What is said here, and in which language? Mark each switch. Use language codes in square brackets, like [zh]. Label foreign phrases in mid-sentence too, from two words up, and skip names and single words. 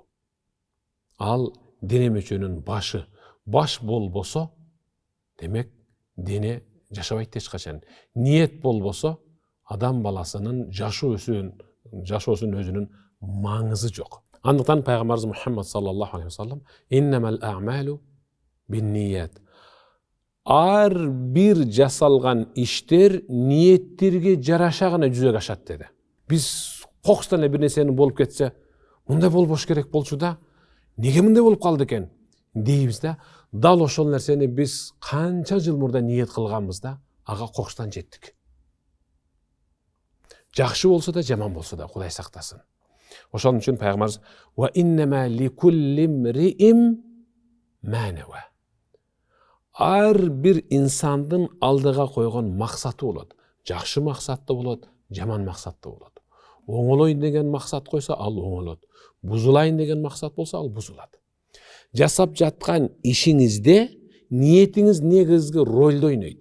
[ky] Ал дене мүчөнүн башы. Баш болбосо, демек дене жашабайт эч качан. Ниет болбосо, адам баласынын жашоосунун өзүнүн маңызы жок. Андыктан пайгамбарыбыз Мухаммад [ar] صلى الله عليه وسلم إنما الأعمال بالنيات. [ky] Ар бир жасалган иштер ниеттерге жараша гана жүзөгө ашат деди. Биз кокустан бир нерсени болуп кетсе, мындай болбош керек болчу да, неге мындай болуп калды экен дейбиз да, дал ошол нерсени биз канча жыл мурда ниет кылганбыз да, ага кокустан жеттик. Жакшы болсо да, жаман болсо да, Кудай сактасын. Ошон үчүн пайгамбарыбыз [ar] وإنما لكل امرئ ما نوى. [ky] Ар бир инсандын алдыга койгон максаты болот. Жакшы максатты болот, жаман максатты болот. Оңолойн деген максат койсо, ал оңолот. Бузулайын деген максат болсо, ал бузулат. Жасап жаткан ишиңизде ниетиңиз негизги ролду ойнойт.